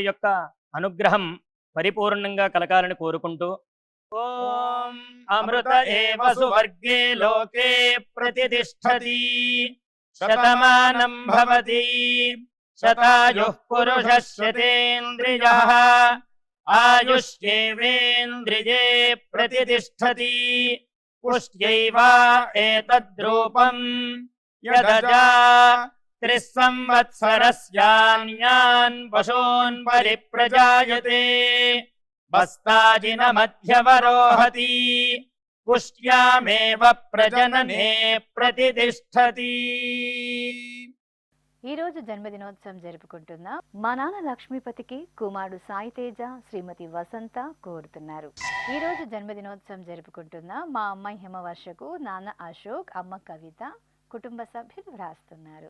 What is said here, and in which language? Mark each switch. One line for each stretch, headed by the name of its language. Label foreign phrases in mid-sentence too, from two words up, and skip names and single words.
Telugu: యొక్క అనుగ్రహం పరిపూర్ణంగా కలగాలని కోరుకుంటూ
Sanskrit: ఓం అమృత ఏవ సువర్గే లోకే ప్రతిష్ఠతి శతమానం భవతి శతాయుః పురుషः శతేంద్రియః आयुष्येवेन्द्रिये प्रतितिष्ठति पुष्ट्यैव एतद्रूपम् यदजा 3 संवत्सरस्यान्यान् पशून् परिप्रजायते बस्ताजिनमध्यवरोहति पुष्ट्यामेव प्रजनने प्रतितिष्ठति।
Telugu: ఈ రోజు జన్మదినోత్సవం జరుపుకుంటున్న మా నాన్న లక్ష్మీపతికి కుమారుడు సాయి తేజ, శ్రీమతి వసంత కోరుతున్నారు. ఈ రోజు జన్మదినోత్సవం జరుపుకుంటున్న మా అమ్మాయి హిమవర్షకు నాన్న అశోక్, అమ్మ కవిత, కుటుంబ సభ్యులు వ్రాస్తున్నారు.